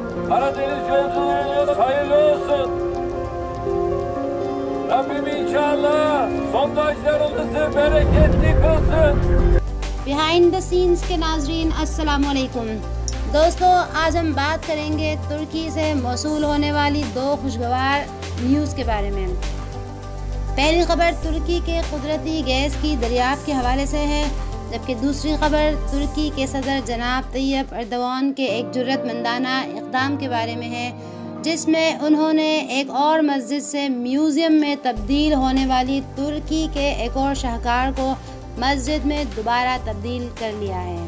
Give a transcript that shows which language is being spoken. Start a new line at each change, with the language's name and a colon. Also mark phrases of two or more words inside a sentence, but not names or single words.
Turkish: Karadeniz yolculuğunuz hayırlı olsun. Rabbim inşallah sondajlarımızı bereketli kılsın.
Hindi: बिहाइंड द सीन्स के नाजरीन अस्सलाम वालेकुम। दोस्तों, आज हम बात करेंगे तुर्की से मौसूल होने वाली दो खुशगवार न्यूज़ के बारे में। पहली खबर तुर्की के कुदरती गैस की दरियाफ्त के हवाले से है, जबकि दूसरी खबर तुर्की के सदर जनाब तैयब एर्दोगान के एक जुर्रतमंदाना इक़दाम के बारे में है, जिसमें उन्होंने एक और मस्जिद से म्यूज़ियम में तब्दील होने वाली तुर्की के एक और शाहकार को मस्जिद में दोबारा तब्दील कर लिया है।